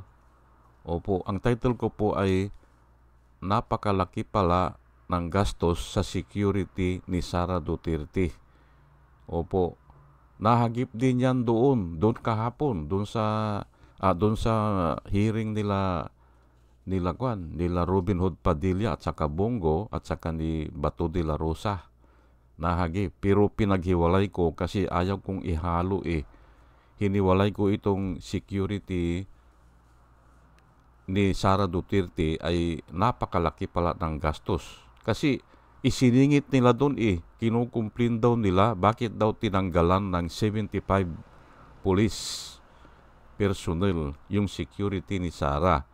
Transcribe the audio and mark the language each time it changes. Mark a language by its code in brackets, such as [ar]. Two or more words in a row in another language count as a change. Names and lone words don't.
[tl] Opo, ang title ko po ay napakalaki pala ng gastos sa security ni Sara Duterte. Opo, nahagip din yan doon kahapon, doon sa hearing nila Robin Hood Padilla at saka Bongo at saka ni Bato de la Rosa. Nahagip, pero pinaghiwalay ko kasi ayaw kong ihalo eh. Hiniwalay ko itong security ni Sara Duterte ay napakalaki pala ng gastos. Kasi isiningit nila doon eh, kinukumplin daw nila bakit daw tinanggalan ng 75 [en] police personnel [tl] yung security ni Sara.